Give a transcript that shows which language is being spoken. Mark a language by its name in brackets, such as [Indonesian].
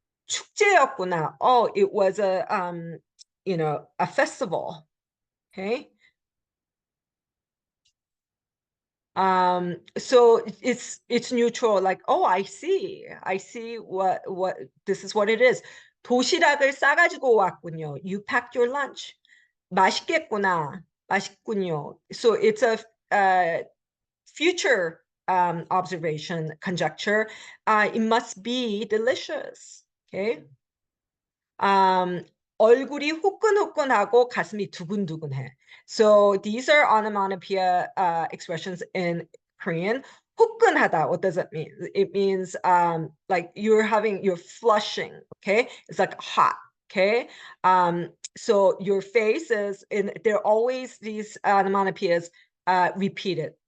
[Korean] 축제였구나. [English] Oh, it was a festival. Okay. So it's neutral, like, oh, I see what this is what it is. [Korean] 도시락을 싸가지고 왔군요. [English] You packed your lunch. [Korean] 맛있겠구나. 맛있군요. [English] So it's a future observation, conjecture. It must be delicious. Okay. [Korean] 얼굴이 후끈후끈하고 가슴이 두근두근해. [English] So these are onomatopoeia expressions in Korean. 후끈하다, what does it mean? It means like you're flushing, okay? It's like hot, okay? So your face is, there are always these onomatopoeias repeated.